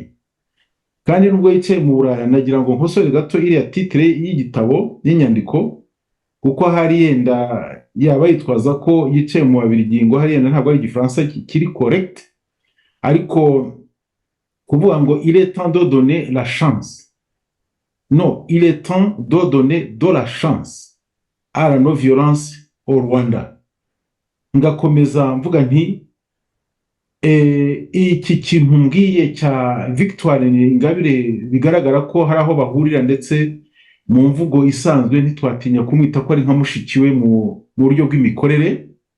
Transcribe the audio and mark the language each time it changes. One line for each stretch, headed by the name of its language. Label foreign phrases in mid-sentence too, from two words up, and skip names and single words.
Kinyarwanda: Kandi nubwo yicaye mu Buraya, nagira ngo nkosore gato iriya titre y'igitabo y'inyandiko, kuko hari yenda yaba yitwaza ko yicaye mu Babirigi, ngo hari yenda ntabwo ari Igifaransa kiri correct, ariko kuvuga ngo
French: il est temps de donner la chance. Non, il est temps de donner de la chance à la non-violence au Rwanda.
Kinyarwanda: Ngakomeza mvuga nti iki kintu mbwiye cya Victoire Ingabire bigaragara ko hari aho bahurira, ndetse mu mvugo isanzwe ntitwatinya kumwita ko ari nka mushiki we mu buryo bw'imikorere.